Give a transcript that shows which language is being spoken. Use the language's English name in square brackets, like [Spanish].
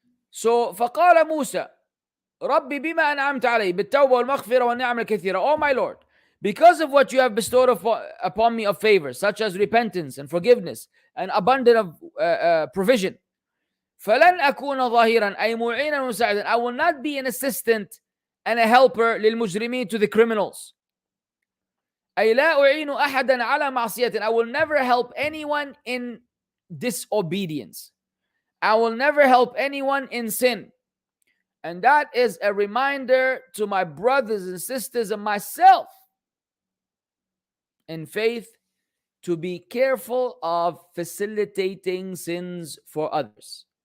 [Arabic] So فقال موسى ربي بما أنعمت علي بالتوبة والمغفرة والنعم الكثيرة. [English] Oh my Lord, because of what you have bestowed upon me of favors, such as repentance and forgiveness and abundant of provision. [Arabic] فلن أكون ظهيرا أي معينا ومساعدا. [English] I will not be an assistant and a helper للمجرمين, to the criminals. [Arabic] أي لا أعين أحدا على معصية. [English] I will never help anyone in disobedience. I will never help anyone in sin. And that is a reminder to my brothers and sisters and myself in faith to be careful of facilitating sins for others.